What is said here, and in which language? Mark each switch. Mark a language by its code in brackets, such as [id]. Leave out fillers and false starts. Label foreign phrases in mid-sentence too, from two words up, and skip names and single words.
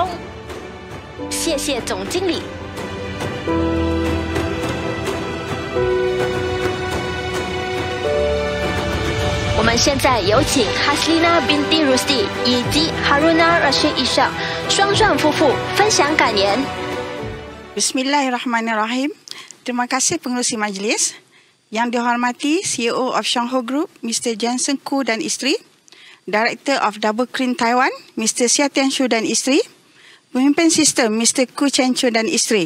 [zh] 谢谢总经理。我们现在有请 Haslina binti Rusdi 以及 Haruna Rashid Ishaq 双钻夫妇分享感言。 [ms] Bismillahirrahmanirrahim. Terima kasih pengerusi majlis. Yang dihormati [en] CEO of Shongho Group, Mr. [ms] Jensen Koo dan isteri, [en] Director of Double Crane Taiwan, Mr. [ms] Xia Tianshu dan isteri, Pemimpin Sistem, Mr. Koo Chen Chu dan isteri.